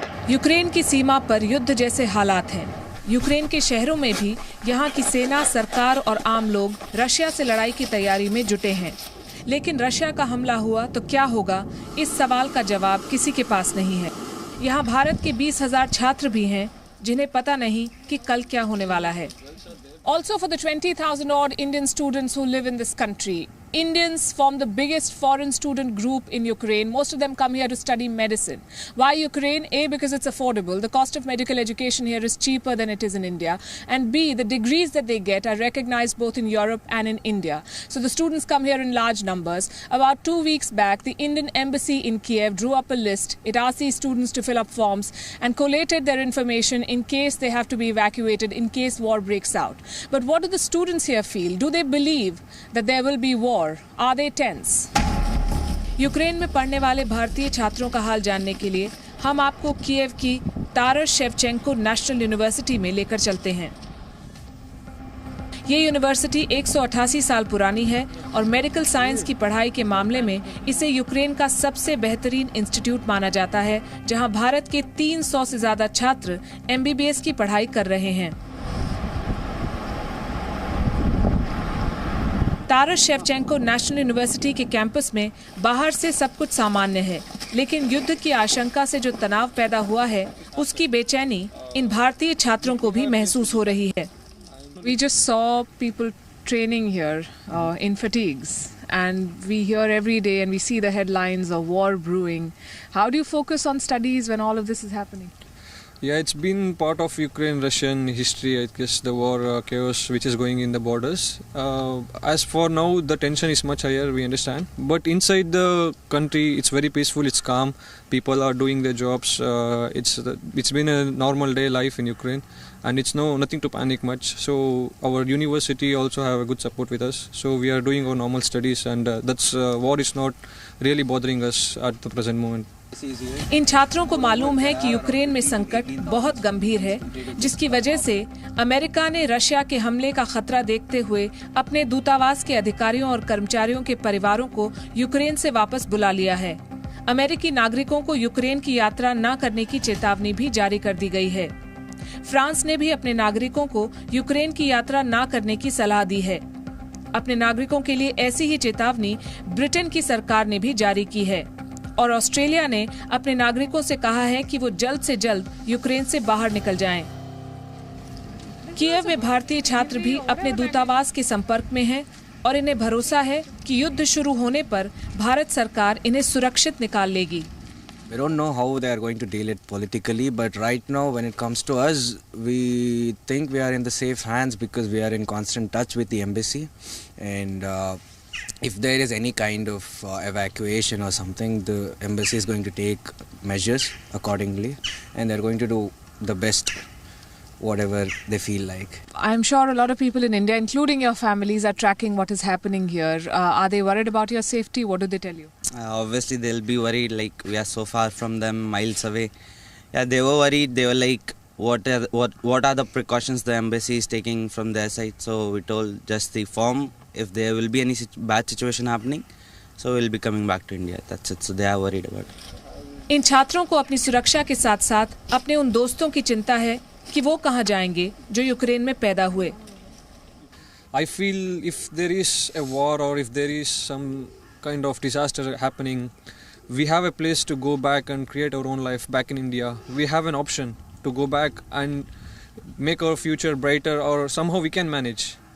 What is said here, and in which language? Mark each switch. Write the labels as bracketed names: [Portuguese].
[Hindi] Ukraine की सीमा पर युद्ध जैसे हालात हैं। यूक्रेन के शहरों में भी यहाँ की सेना, सरकार और आम लोग रशिया से लड़ाई की तैयारी में जुटे हैं। लेकिन रशिया का हमला हुआ तो क्या होगा, इस सवाल का जवाब किसी के पास नहीं है। यहाँ भारत के 20,000 छात्र भी हैं जिन्हें पता नहीं कि कल क्या होने वाला है। [English] Also for the 20,000 odd Indian students who live in this country, Indians form the biggest foreign student group in Ukraine. Most of them come here to study medicine. Why Ukraine? A, because it's affordable. The cost of medical education here is cheaper than it is in India. And B, the degrees that they get are recognized both in Europe and in India. So the students come here in large numbers. About 2 weeks back, the Indian embassy in Kiev drew up a list. It asked these students to fill up forms and collated their information in case they have to be evacuated, in case war breaks out. But what do the students here feel? Do they believe that there will be war? Are they tense? [Hindi] Ukraine में पढ़ने वाले भारतीय छात्रों का हाल जानने के लिए हम आपको कीव की तारस शेवचेंको नेशनल यूनिवर्सिटी में लेकर चलते हैं। ये यूनिवर्सिटी 188 साल पुरानी है और मेडिकल साइंस की पढ़ाई के मामले में इसे यूक्रेन का सबसे बेहतरीन इंस्टीट्यूट माना जाता है, जहां भारत के 300 से ज्यादा छात्र MBBS की पढ़ाई कर रहे हैं। तारस शेवचेंको नेशनल यूनिवर्सिटी के कैंपस में बाहर से सब कुछ सामान्य है, लेकिन युद्ध की आशंका से जो तनाव पैदा हुआ है उसकी बेचैनी इन भारतीय छात्रों को भी महसूस हो रही है। [English] We just saw people training here in fatigues, and we hear every day and we see the headlines of war brewing. How do you focus on studies when all of this is happening? Yeah, it's been part of Ukraine-Russian history, I guess, the war chaos which is going in the borders. As for now, the tension is much higher, we understand. But inside the country, it's very peaceful, it's calm. People are doing their jobs. It's been a normal day life in Ukraine. And it's nothing to panic much. So our university also have a good support with us. So we are doing our normal studies, and that's war is not really bothering us at the present moment. [Hindi] इन छात्रों को मालूम है कि Ukraine में संकट बहुत गंभीर है, जिसकी वजह से अमेरिका ने रशिया के हमले का खतरा देखते हुए अपने दूतावास के अधिकारियों और कर्मचारियों के परिवारों को यूक्रेन से वापस बुला लिया है। अमेरिकी नागरिकों को यूक्रेन की यात्रा न करने की चेतावनी भी जारी कर दी गई है। फ्रांस ने भी अपने नागरिकों को यूक्रेन की यात्रा न करने की सलाह दी है। अपने नागरिकों के लिए ऐसी ही चेतावनी ब्रिटेन की सरकार ने भी जारी की है और ऑस्ट्रेलिया ने अपने नागरिकों से कहा है कि वो जल्द से जल्द यूक्रेन से बाहर निकल जाएं। कीव में भारतीय छात्र भी अपने दूतावास के संपर्क में हैं और इन्हें भरोसा है कि युद्ध शुरू होने पर भारत सरकार इन्हें सुरक्षित निकाल लेगी। [English] We don't know how they are going to deal it politically, but right now when it comes to us, we think we are in the safe hands because we are in constant touch with the embassy, and if there is any kind of evacuation or something, the embassy is going to take measures accordingly, and they're going to do the best whatever they feel like. I'm sure a lot of people in India, including your families, are tracking what is happening here. Are they worried about your safety? What do they tell you? Obviously they'll be worried, like we are so far from them, miles away. Yeah, they were worried. They were like, what are the precautions the embassy is taking from their side? So we told just the form, if there will be any bad situation happening, so we'll be coming back to India. That's it. So they are worried about it. [Hindi] इन छात्रों को अपनी सुरक्षा के साथ साथ अपने उन दोस्तों की चिंता है कि वो कहां जाएंगे जो यूक्रेन में पैदा हुए। [English] I feel if there is a war or if there is some kind of disaster happening, we have a place to go back and create our own life back in India. We have an option to go back and make our future brighter, or somehow we can manage.